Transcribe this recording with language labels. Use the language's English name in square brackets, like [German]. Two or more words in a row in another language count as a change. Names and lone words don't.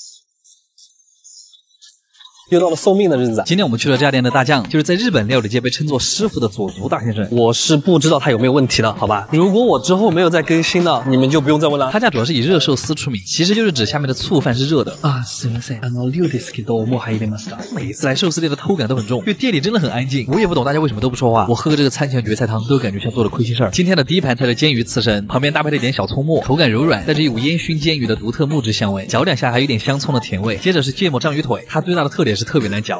[Chinese] 又到了送命的日子。今天我们去了这家店的大将，就是在日本料理界被称作师傅的佐足大先生。我是不知道他有没有问题的，好吧？如果我之后没有再更新的，你们就不用再问了。他家主要是以热寿司出名，其实就是指下面的醋饭是热的啊。 [Japanese] すみません、量ですけどもう入れました。 [Chinese] 每次来寿司店的偷感都很重，因为店里真的很安静。我也不懂大家为什么都不说话。我喝个这个餐前蕨菜汤，都感觉像做了亏心事儿。今天的第一盘菜是煎鱼刺身，旁边搭配了一点小葱末，口感柔软，带着一股烟熏煎鱼的独特木质香味，嚼两下还有点香葱的甜味。接着是芥末章鱼腿，它最大的特点是特别难嚼。